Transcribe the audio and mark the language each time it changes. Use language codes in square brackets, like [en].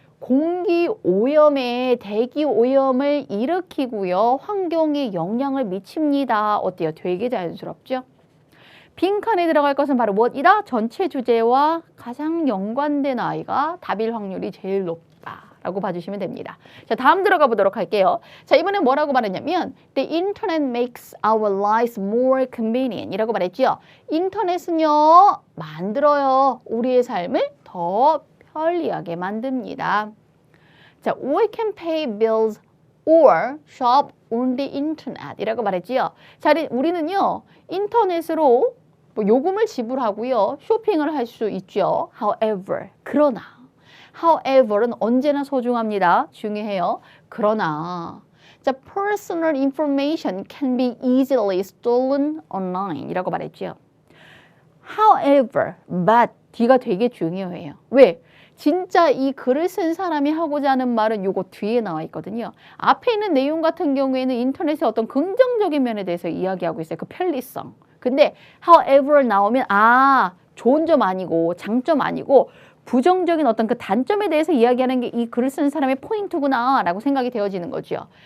[ko] 공기 오염에 대기 오염을 일으키고요. 환경에 영향을 미칩니다. 어때요? 되게 자연스럽죠? 빈칸에 들어갈 것은 바로 무엇이다? 전체 주제와 가장 연관된 아이가 답일 확률이 제일 높다라고 봐주시면 됩니다. 자, 다음 들어가 보도록 할게요. [en] 자, 이번엔 뭐라고 말했냐면 The internet makes our lives more convenient [ko] 이라고 말했죠. 인터넷은요, 만들어요. 우리의 삶을 더 편리하게 만듭니다. [en] 자, we can pay bills or shop on the internet [ko] 이라고 말했지요. 자, 우리는요, 인터넷으로 요금을 지불하고요, 쇼핑을 할 수 있죠. However, 그러나 however는 언제나 소중합니다. 중요해요. 그러나 [en] 자, personal information can be easily stolen online [ko] 이라고 말했죠. However, but D가 되게 중요해요. 왜? 진짜 이 글을 쓴 사람이 하고자 하는 말은 요거 뒤에 나와 있거든요. 앞에 있는 내용 같은 경우에는 인터넷의 어떤 긍정적인 면에 대해서 이야기하고 있어요. 그 편리성. 근데 however 나오면 좋은 점 아니고 장점 아니고 부정적인 어떤 그 단점에 대해서 이야기하는 게 이 글을 쓴 사람의 포인트구나 라고 생각이 되어지는 거죠.